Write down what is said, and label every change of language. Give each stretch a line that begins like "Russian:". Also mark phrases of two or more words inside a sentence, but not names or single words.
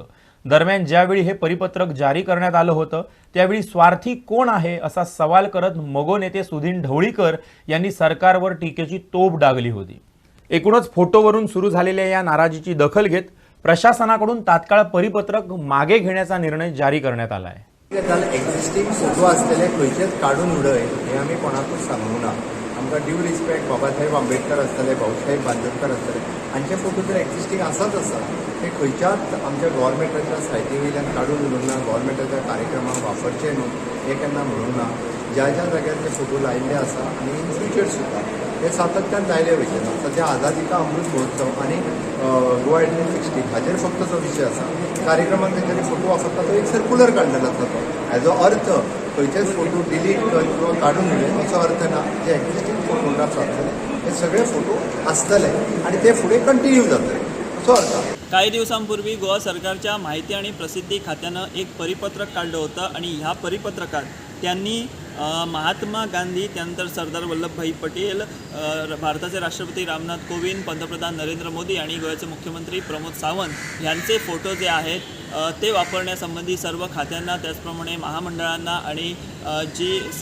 Marathi: दरम्यान ज्यावेळी हे परिपत्रक जारी करण्यात आलं होतं त्यावेळी स्वार्थी कोण आहे असा सवाल करत मगो नेते सुधीन ढवळीकर यांनी सरकारवर टीकेची तोफ डागली होती। एकूणच फोटोवरून सुरू झालेल्या या नाराजीची दखल घेत प्रशासनाकडून तात्काळ परिपत्रक मागे घेण्याचा निर्णय जारी करण्यात आला आहे।
English: existing photo
Konkani: असलेले खंयचेच काढून उडय हे आम्ही कोणाकूच सांगूंक ना। आमकां
English: due respect
Konkani: बाबासाहेब आंबेडकर आसतले, भाऊसाहेब बांदोडकर आसतले, हांचे फोटो जर एक्झिस्टिंग आसाच आसा ते खंयच्याच आमच्या गव्हर्मेंटाच्या सायटी वयल्यान काडून उडोवंक ना, गव्हर्मेंटाच्या कार्यक्रमाक वापरचे न्हू हे केन्ना म्हणूंक ना। ज्या ज्या जाग्यार ते फोटो लायिल्ले आसा आनी
English: in future
Konkani: सुद्दां हे सातत्यान लायले वयतले। सध्या आझादी का अमृत महोत्सव आनी गोवा 1860 हाजेर फक्त जो विशय आसा कार्यक्रमाक तेंच्यांनी फोटो वापरता तो एक सर्क्युलर काडलेलो आसा। तो हेजो अर्थ खंयचेच फोटो डिलीट किंवा काडून उडय असो अर्थ ना। जे
English: existing photographs
Konkani: आसतले हे सगळे फोटो आसतले आणि ते फुडें कंटिन्यू जातले असो अर्थ।
Marathi: काही दिवसांपूर्वी गोवा सरकारच्या माहिती आणि प्रसिद्धी खात्यानं एक परिपत्रक काढलं होतं आणि ह्या परिपत्रकात त्यांनी महात्मा गांधी, त्यानंतर सरदार वल्लभभाई पटेल, भारताचे राष्ट्रपती रामनाथ कोविंद, पंतप्रधान नरेंद्र मोदी आणि गोव्याचे मुख्यमंत्री प्रमोद सावंत यांचे फोटो जे आहेत ते वापरण्यासंबंधी सर्व खात्यांना, त्याचप्रमाणे महामंडळांना आणि जी